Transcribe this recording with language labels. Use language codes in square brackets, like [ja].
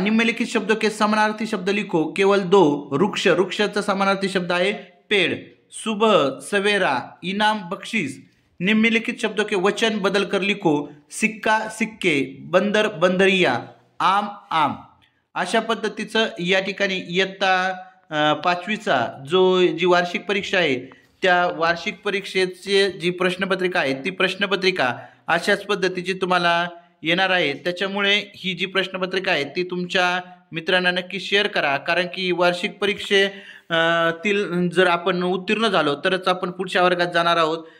[hi] निम्नलिखित शब्दों के समानार्थी शब्द लिखो केवल दो. [mr] वृक्ष, वृक्षाचा समानार्थी शब्द आहे पेड़. [hi] सुबह, सवेरा, इनाम, बख्शीस. निम्नलिखित शब्दों के वचन बदल कर लिखो. सिक्का, सिक्के, बंदर, बंदरिया, आम, आम. [mr] अशा पद्धतीचं या ठिकाणी इयत्ता 5वीचा जी वार्षिक परीक्षा आहे त्या वार्षिक परीक्षेची जी प्रश्नपत्रिका आहे ती प्रश्नपत्रिका अशाच पद्धतीची तुम्हाला येणार आहे. त्याच्यामुळे ही जी प्रश्नपत्रिका आहे ती तुमच्या मित्रांना नक्की शेअर करा, कारण की वार्षिक परीक्षेतील जर आपण उत्तीर्ण झालो तरच आपण पुढच्या वर्गात जाणार आहोत.